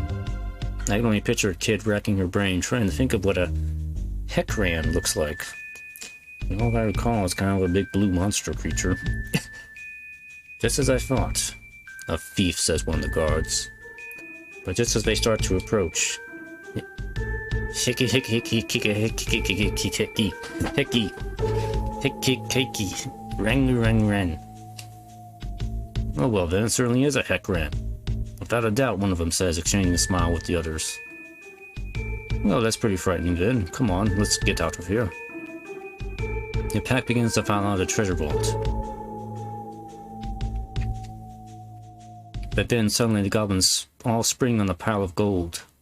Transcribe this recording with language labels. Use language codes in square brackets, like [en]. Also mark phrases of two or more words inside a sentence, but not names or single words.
[en] I can only picture a kid racking her brain, trying to think of what a heckran looks like. And all I recall is kind of a big blue monster creature. Just as I thought. A thief, says one of the guards. But just as they start to approach... Hickey, hickey, hickey, hickey, hickey, hickey, hickey, hickey, hickey, hickey, rang, rang, rang. Oh well, then it certainly is a heck grant. Without a doubt, one of them says, exchanging a smile with the others. Well, that's pretty frightening then. Come on, let's get out of here. The pack begins to file out of the treasure vault. But then suddenly the goblins all spring on the pile of gold.